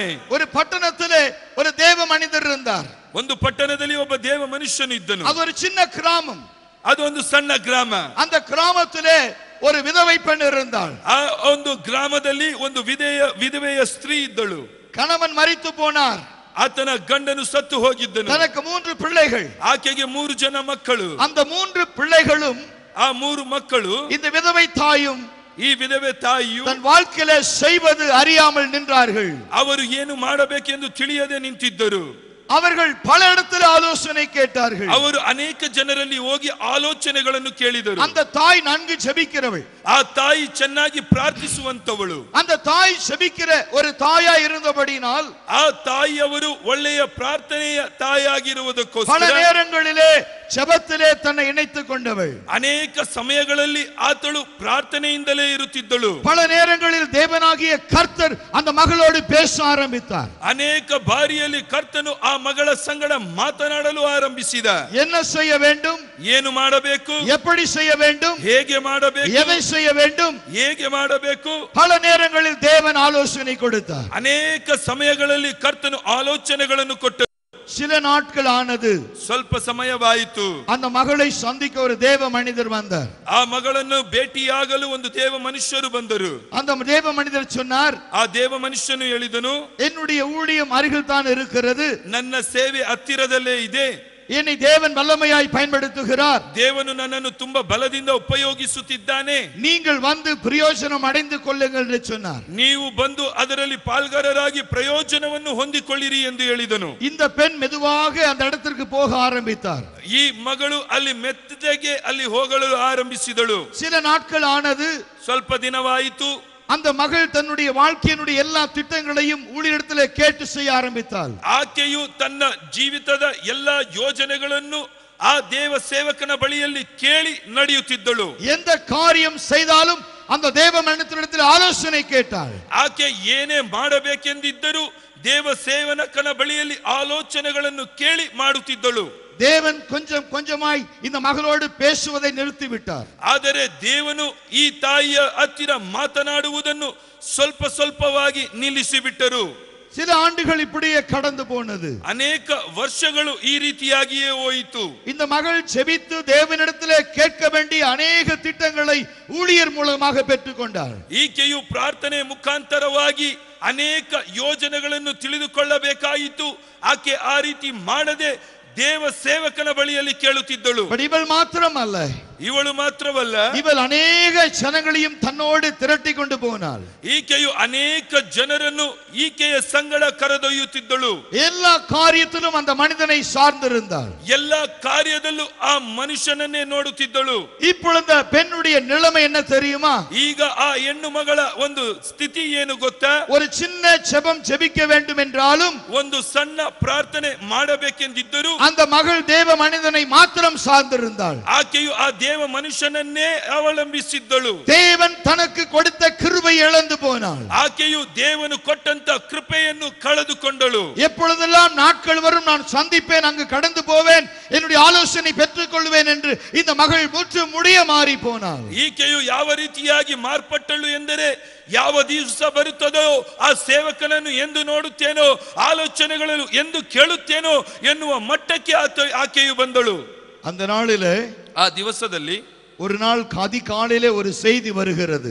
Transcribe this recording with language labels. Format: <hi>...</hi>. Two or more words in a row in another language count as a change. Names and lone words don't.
<ta>ஒரு பட்டணத்திலே ஒரு தேவ மனிதர் இருந்தார்.</ta> <kn>ಒಂದು ಪಟ್ಟಣದಲ್ಲಿ ಒಬ್ಬ ದೇವ ಮನುಷ್ಯನು ಇದ್ದನು.</kn> <ta>ಅದು ஒரு சின்ன கிராமம்.</ta> <kn>ಅದು ಒಂದು ಸಣ್ಣ ಗ್ರಾಮ.</kn> <ta>அந்த கிராமத்திலே ஒரு விதவை பெண் இருந்தாள்.</ta> <kn>ಆ ಒಂದು ಗ್ರಾಮದಲ್ಲಿ ಒಂದು ವಿಧವೆಯ ಸ್ತ್ರೀ ಇದ್ದಳು.</kn> <ta>கணவன் மரித்து போனார்.</ta> <kn>ಆತನ ಗಂಡನು ಸತ್ತು ಹೋಗಿದ್ದನು.</kn> <ta>தனக்கு 3 பிள்ளைகள்.</ta> <kn>ಆಕೆಗೆ 3 ಜನ ಮಕ್ಕಳು.</kn> <ta>அந்த 3 பிள்ளைகளும்,</ta> <kn>ಆ 3 ಮಕ್ಕಳು,</kn> <ta>இந்த விதவை தாயும்,</ta> <kn>ಈ ವಿಧವೆ ತಾಯಿಯು</kn> <ta>தன் வாழ்க்கையில செய்வது அறியாமல் நின்றார்கள்.</ta> <kn>ಅವರು ಏನು ಮಾಡಬೇಕೆಂದು ತಿಳಿಯದೆ ನಿಂತಿದ್ದರು.</kn> <ta>அவர்கள் பல இடத்துல ஆலோசனை கேட்டார்கள்.</ta> <kn>ಅವರು ಅನೇಕ ಜನರಲ್ಲಿ ಹೋಗಿ ಆಲೋಚನೆಗಳನ್ನು ಕೇಳಿದರು.</kn> <ta>அந்த தாய் நன்கு ஜெபிக்கிறவள்.</ta> <kn>ಆ ತಾಯಿ ಚೆನ್ನಾಗಿ ಪ್ರಾರ್ಥಿಸುವಂತವಳು.</kn> <ta>அந்த தாய் ஜெபிக்கிற ஒரு தாயா இருந்தபடினால்,</ta> <kn>ಆ ತಾಯಿಯವರು ಒಳ್ಳೆಯ ಪ್ರಾರ್ಥನೆಯ ತಾಯಿಯಾಗಿರುವುದಕ್ಕೋಸ್ಕರ</kn> <ta>பல நேரங்களிலே ஜெபத்திலே தன்னை இணைத்துக் கொண்டவள்.</ta> <kn>ಅನೇಕ ಸಮಯಗಳಲ್ಲಿ ಆತಳು ಪ್ರಾರ್ಥನೆಯಿಂದಲೇ ಇರುತ್ತಿದ್ದಳು.</kn> <ta>பல நேரங்களில் தேவனாகிய கர்த்தர் அந்த மகளோடு பேச ஆரம்பித்தார்.</ta> <kn>ಅನೇಕ ಬಾರಿಯಲ್ಲಿ ಕರ್ತನು ಆ ಮಗಳ ಸಂಗಡ ಮಾತನಾಡಲು ಆರಂಭಿಸಿದ.</kn> <ta>என்ன செய்ய வேண்டும்,</ta> <kn>ಏನು ಮಾಡಬೇಕು,</kn> <ta>எப்படி செய்ய வேண்டும்,</ta> <kn>ಹೇಗೆ ಮಾಡಬೇಕು,</kn> <ta>எதை செய்ய வேண்டும்,</ta> <kn>ಹೇಗೆ ಮಾಡಬೇಕು,</kn> <ta>பல நேரங்களில் தேவன் ஆலோசனை கொடுத்தார்.</ta> <kn>ಅನೇಕ ಸಮಯಗಳಲ್ಲಿ ಕರ್ತನು ಆಲೋಚನೆಗಳನ್ನು ಕೊಟ್ಟರು.</kn> <ta>சில நாட்கள் ஆனது.</ta> <kn>ಸ್ವಲ್ಪ ಸಮಯವಾಯಿತು.</kn> <ta>அந்த மகளை சந்திக்க ஒரு தேவ மனிதர் வந்தார்.</ta> <kn>ಆ ಮಗಳನ್ನು ಭೇಟಿಯಾಗಲು ಒಂದು ದೇವ ಮನುಷ್ಯರು ಬಂದರು.</kn> <ta>அந்த தேவ மனிதர் சொன்னார்,</ta> <kn>ಆ ದೇವ ಮನುಷ್ಯನು ಹೇಳಿದನು,</kn> <ta>என்னுடைய ஊழியம் அருகில் தான் இருக்கிறது,</ta> <kn>ನನ್ನ ಸೇವೆ ಹತ್ತಿರದಲ್ಲೇ ಇದೆ,</kn> <ta>என்னை தேவன் வல்லமையாய் பயன்படுத்துகிறார்,</ta> <kn>ದೇವನು ನನ್ನನ್ನು ತುಂಬಾ ಬಲದಿಂದ ಉಪಯೋಗಿಸುತ್ತಿದ್ದಾನೆ,</kn> <ta>நீங்கள் வந்து பிரயோஜனம் அடைந்து கொள்ளுங்கள் என்று சொன்னார்.</ta> <kn>ನೀವು ಬಂದು ಅದರಲ್ಲಿ ಪಾಲ್ಗಾರರಾಗಿ ಪ್ರಯೋಜನವನ್ನು ಹೊಂದಿಕೊಳ್ಳಿರಿ ಎಂದು ಹೇಳಿದನು.</kn> <ta>இந்த பெண் மெதுவாக அந்த இடத்திற்கு போக ஆரம்பித்தார்.</ta> <kn>ಈ ಮಗಳು ಅಲ್ಲಿ ಮೆತ್ತಗೆ ಅಲ್ಲಿ ಹೋಗಲು ಆರಂಭಿಸಿದಳು.</kn> <ta>சில நாட்கள் ஆனது.</ta> <kn>ಸ್ವಲ್ಪ ದಿನವಾಯಿತು.</kn> <ta>அந்த மகள் தன்னுடைய வாழ்க்கையினுடைய எல்லா திட்டங்களையும் ஊழியரிடத்திலே கேட்டு செய்ய ஆரம்பித்தாள்.</ta> <kn>ಆಕೆಯು ತನ್ನ ಜೀವಿತದ ಎಲ್ಲಾ ಯೋಜನೆಗಳನ್ನು ಆ ದೇವ ಸೇವಕನ ಬಳಿಯಲ್ಲಿ ಕೇಳಿ ನಡೆಯುತ್ತಿದ್ದಳು.</kn> <ta>எந்த காரியம் செய்தாலும் அந்த தேவ மனிதனிடத்தில் ஆலோசனை கேட்டாள்.</ta> <kn>ಆಕೆ ಏನೇ ಮಾಡಬೇಕೆಂದಿದ್ದರೂ ದೇವ ಸೇವಕನ ಬಳಿಯಲ್ಲಿ ಆಲೋಚನೆಗಳನ್ನು ಕೇಳಿ ಮಾಡುತ್ತಿದ್ದಳು.</kn> <ta>தேவன் கொஞ்சம் கொஞ்சமாய் இந்த மகளோடு பேசுவதை நிறுத்திவிட்டார்.</ta> <kn>ಆದರೆ ದೇವನು ಈ ತಾಯಿಯ ಹತ್ತಿರ ಮಾತನಾಡುವುದನ್ನು ಸ್ವಲ್ಪ ಸ್ವಲ್ಪವಾಗಿ ನಿಲ್ಲಿಸಿಬಿಟ್ಟರು.</kn> <ta>சில ஆண்டுகள் இப்படியே கடந்து போனது.</ta> <kn>ಅನೇಕ ವರ್ಷಗಳು ಈ ರೀತಿಯಾಗಿಯೇ ಹೋಯಿತು.</kn> <ta>இந்த மகள் ஜெபித்து தேவனிடத்திலே கேட்க வேண்டிய அநேக திட்டங்களை ஊழியர் மூலமாக பெற்றுக்கொண்டாள்.</ta> <kn>ಈಕೆಯು ಪ್ರಾರ್ಥನೆ ಮುಖಾಂತರವಾಗಿ ಅನೇಕ ಯೋಜನೆಗಳನ್ನು ತಿಳಿದುಕೊಳ್ಳಬೇಕಾಯಿತು. ಆಕೆ ಆ ರೀತಿ ಮಾಡದೆ ದೇವ ಸೇವಕನ ಬಳಿಯಲ್ಲಿ ಕೇಳುತ್ತಿದ್ದಳು.</kn> <ta>இவள் மாத்திரமல்ல,</ta> <kn>ಇವಳು ಮಾತ್ರವಲ್ಲ,</kn> <ta>இவள் அநேக ஜனங்களையும் தன்னோடு திரட்டி கொண்டு போனாள்.</ta> <kn>ಈಕೆಯು ಅನೇಕ ಜನರನ್ನು ಈಕೆಯ ಸಂಗಡ ಕರೆದೊಯ್ಯುತ್ತಿದ್ದಳು.</kn> <ta>எல்லா காரியத்திலும் அந்த மனிதனை சார்ந்திருந்தாள்.</ta> <kn>ಎಲ್ಲಾ ಕಾರ್ಯದಲ್ಲೂ ಆ ಮನುಷ್ಯನನ್ನೇ ನೋಡುತ್ತಿದ್ದಳು.</kn> <ta>இப்பொழுது பெண்ணுடைய நிலைமை என்ன தெரியுமா?</ta> <kn>ಈಗ ಆ ಹೆಣ್ಣು ಮಗಳ ಒಂದು ಸ್ಥಿತಿ ಏನು ಗೊತ್ತಾ?</kn> <ta>ஒரு சின்ன ஜெபம் ஜெபிக்க வேண்டும் என்றாலும்,</ta> <kn>ಒಂದು ಸಣ್ಣ ಪ್ರಾರ್ಥನೆ ಮಾಡಬೇಕೆಂದಿದ್ದರೂ</kn> <ta>அந்த மகள் தேவ மனிதனை மாத்திரம் சார்ந்திருந்தாள்.</ta> <kn>ಆಕೆಯು ಆ ದೇವ ಮನುಷ್ಯನನ್ನೇ ಅವಲಂಬಿಸಿದ್ದಳು.</kn> <ta>தேவன் தனக்கு கொடுத்த கிருபை இழந்து போனாள்.</ta> <kn>ಆಕೆಯು ದೇವನು ಕೊಟ್ಟಂತ ಕೃಪೆಯನ್ನು ಕಳೆದುಕೊಂಡಳು.</kn> <ta>எப்பொழுதெல்லாம் நாட்கள் வரும் நான் சந்திப்பேன், அங்கு கடந்து போவேன், என்னுடைய ஆலோசனை பெற்றுக் கொள்வேன் என்று இந்த மகள் முற்று முடிய மாறி போனாள்.</ta> <kn>ಈಕೆಯು ಯಾವ ರೀತಿಯಾಗಿ ಮಾರ್ಪಟ್ಟಳು ಎಂದರೆ, ಯಾವ ದಿವಸ ಬರುತ್ತದೋ ಆ ಸೇವಕನನ್ನು ಎಂದು ನೋಡುತ್ತೇನೋ, ಆಲೋಚನೆಗಳನ್ನು ಎಂದು ಕೇಳುತ್ತೇನೋ ಎನ್ನುವ ಮಟ್ಟಕ್ಕೆ ಆಕೆಯು ಬಂದಳು.</kn> <ta>அந்த நாளிலே,</ta> <kn>ಆ ದಿವಸದಲ್ಲಿ</kn> <ta>ஒரு நாள் அதிகாலையிலே ஒரு செய்தி வருகிறது.</ta>